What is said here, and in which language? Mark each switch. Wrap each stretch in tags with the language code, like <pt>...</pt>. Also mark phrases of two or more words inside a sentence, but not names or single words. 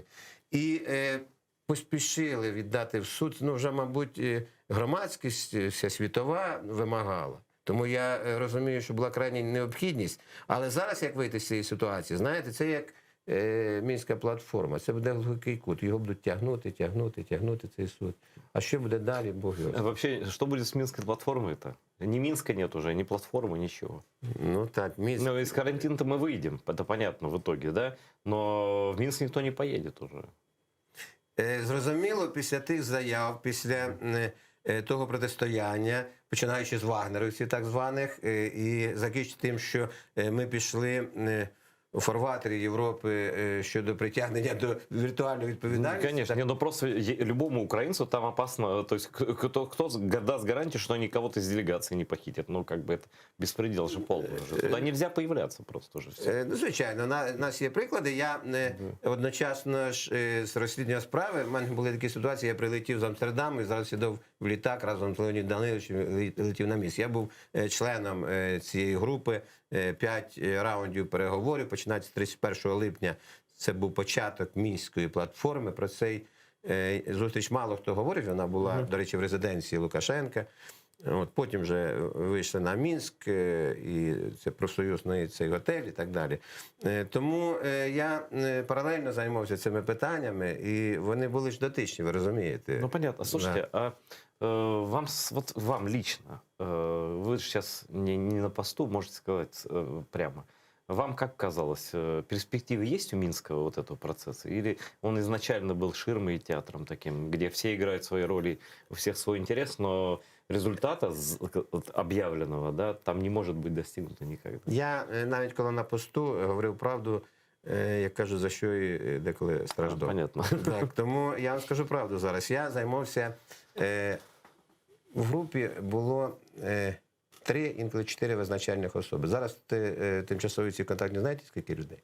<uk>І поспішили віддати в суд, вже, мабуть, громадськість вся світова вимагала. Тому я розумію, що була крайня необхідність. Але зараз, як вийти з цієї ситуації, знаєте, це як Мінська платформа. Це буде глухий кут. Його будуть тягнути цей суд. А що буде далі, Бог його знає.</uk> <ru>Вообще, что будет с Минской платформой-то? Ни Минска нет уже, ни платформы, ничего. Так, Минск... из карантина-то мы выйдем, это понятно в итоге, да? Но в Минск никто не поедет уже.</ru> <uk>Зрозуміло, після тих заяв, після того протистояння, починаючи з вагнерівців так званих, і закінчити тим, що ми пішли у фарватері Європи щодо притягнення до віртуальної відповідальності.</uk> <ru>Конечно, не, но просто любому украинцу там опасно, то есть кто даст гарантию, что они кого-то из делегации не похитят, ну как бы это беспредел же полный уже. Туда нельзя появляться просто уже все.</ru> <uk>Ну, звичайно, у нас є приклади. Я одночасно ж з розслідування справи, в мене були такі ситуації, я прилетів з Амстердаму і зараз сідав в літак разом з Леонідом Даниловичем, летів на місць. Я був членом цієї групи, 5 раундів переговорів, починаючи з 31 липня. Це був початок Мінської платформи. Про цей зустріч мало хто говорить, вона була, до речі, в резиденції Лукашенка. От, потім вже вийшли на Мінськ, і це профсоюзний цей готель і так далі. Тому я паралельно займався цими питаннями, і вони були ж дотичні, ви розумієте.</uk> <ru>Ну понятно. Слушайте, а вам лично, вы сейчас не на посту, можете сказать прямо. Вам как казалось, перспективы есть у Минского вот этого процесса? Или он изначально был ширмой и театром таким, где все играют свои роли, у всех свой интерес, но результата объявленного, да, там не может быть достигнуто никогда?</ru> <uk>Я навіть коли на посту говорив правду, як кажу, за що і деколи страждав.</uk> <ru>Понятно.</ru> <uk>Так, тому я вам скажу правду зараз. Я займався, в групі було 3, інколи 4 визначальних особи. Зараз тимчасові ці контактні, знаєте, скільки людей?</uk>